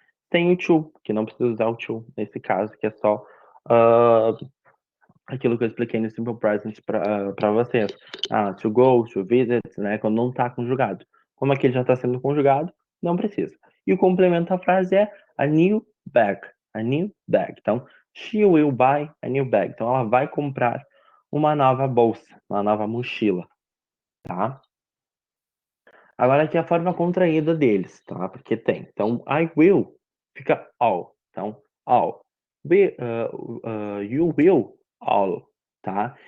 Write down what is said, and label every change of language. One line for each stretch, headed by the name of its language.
Portuguese: Tem o to, que não precisa usar o to nesse caso, que é só aquilo que eu expliquei no Simple Present para vocês. To go, to visit, né? Quando não está conjugado. Como aqui ele já está sendo conjugado, não precisa. E o complemento da frase é
English: a new bag. A new bag. Então, she will buy a new bag.
Portuguese: Então, ela vai comprar uma nova bolsa, uma nova mochila, tá? Agora aqui a forma contraída deles, tá? Porque tem. Então, I will fica all. Então, all. You will all. tá?